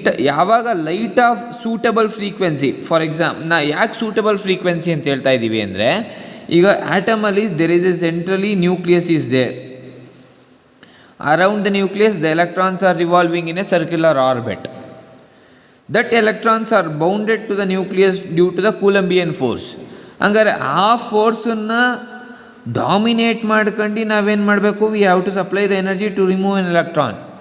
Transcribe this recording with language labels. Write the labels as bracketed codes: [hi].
[kn] ಯಾವಾಗ [en] light of suitable frequency, for example [kn] ಯಾಕೆ [en] suitable frequency [kn] ಅಂತ ಹೇಳ್ತಾ ಇದ್ದೀವಿ ಅಂದರೆ, ಈಗ ಆಟಮಲ್ಲಿ [en] There is a centrally nucleus is there. Around the nucleus, the electrons are revolving in a circular orbit. That electrons are bounded to the nucleus due to the Coulombian force. [kn] ಹಂಗಾರೆ ಆ ಫೋರ್ಸನ್ನು dominate ಮಾಡ್ಕೊಂಡು ನಾವೇನು ಮಾಡಬೇಕು, [en] We have to supply the energy to remove an electron.